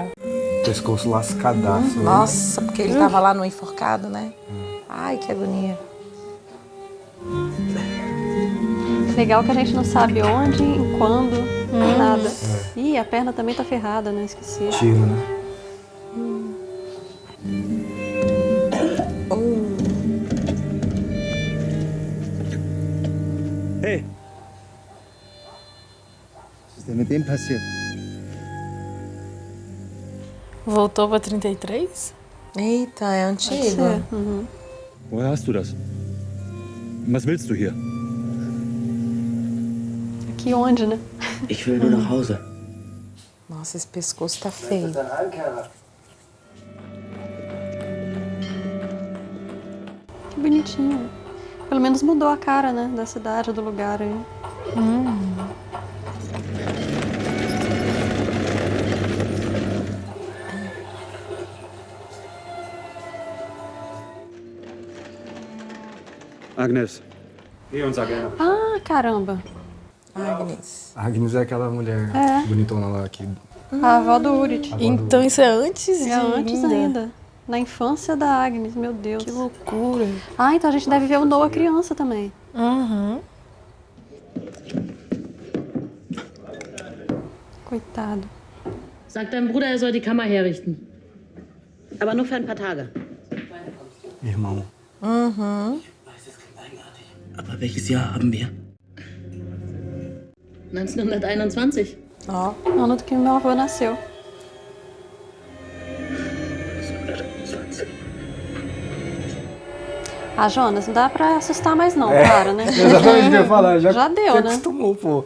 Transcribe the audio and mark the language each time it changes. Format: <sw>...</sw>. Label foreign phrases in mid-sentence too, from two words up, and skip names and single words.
<pt>Pescoço lascadaço. Nossa, porque ele tava lá no enforcado, né? Ai, que agonia. Legal que a gente não sabe onde, quando, nada. Ih, a perna também tá ferrada, né? Esqueci. Tiro, né? Hey!</pt> <de>Was ist denn mit dem passiert?</de> <pt>Voltou pra 33? Eita, é Pode antigo. ser.</pt> <de>Woher hast du das? Was willst du hier?</de> <pt>Aqui onde, né?</pt> <de>Ich will nur nach Hause.</de> <pt>Nossa, esse pescoço tá feio. Que bonitinho. Pelo menos mudou a cara, né? Da cidade, do lugar aí.</pt> <de>Agnes, geh und sag Anna.</de> <pt>Ah, caramba. Agnes. A Agnes é aquela mulher bonitona lá que... A avó do Urit. Então isso é antes de É antes ainda. Na infância da Agnes, meu Deus. Que loucura. Ah, então a gente deve ver o Noah criança também. Coitado.</pt> <de>Sag deinem Bruder, er soll die Kammer herrichten. Aber nur für ein paar Tage.</de> <pt>Irmão.</pt> <de>Aber welches Jahr haben wir? 1921.</de> <pt>Ó. Ano do que meu avô nasceu. 1921. Ah, Jonas, não dá pra assustar mais não, cara, né? Exatamente o que eu ia falar. Já deu, se né? acostumou, pô.</pt>